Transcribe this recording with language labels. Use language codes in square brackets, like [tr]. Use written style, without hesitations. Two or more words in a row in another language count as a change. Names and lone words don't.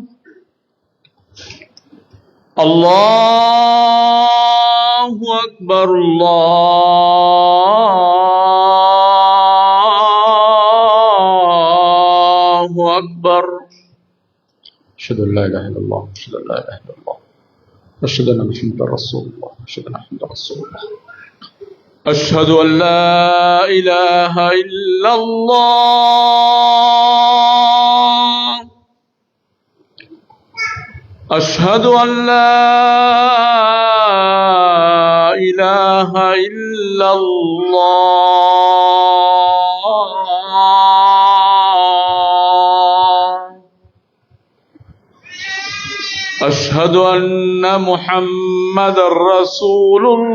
[ar] الله أكبر، الله أكبر. أشهد أن لا إله إلا الله، أشهد أن لا إله إلا الله، أشهد أن محمدا رسول الله، أشهد أن محمدا رسول الله. أشهد أن لا إله إلا الله، أشهد أن لا إله إلا الله، أشهد أن محمدًا رسول